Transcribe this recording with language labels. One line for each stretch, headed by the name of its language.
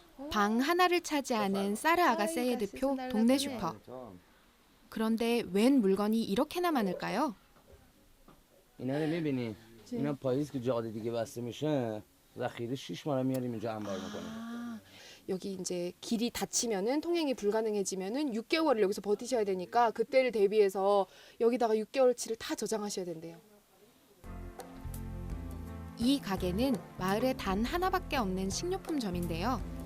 Korean: 방 하나를 차지하는 사르 아가세예드표 동네 슈퍼. 그런데 웬 물건이 이렇게나 많을까요?
Persian: اینا رو می‌بینی؟ اینا پاییز که جاده دیگه بسته میشه ذخیره 6 ماه میاریم اینجا انبار میکنیم.
Korean: 여기 이제 길이 닫히면은 통행이 불가능해지면은 6개월을 여기서 버티셔야 되니까 그때를 대비해서 여기다가 6개월치를 다 저장하셔야 된대요. 이 가게는 마을에 단 하나밖에 없는 식료품점인데요.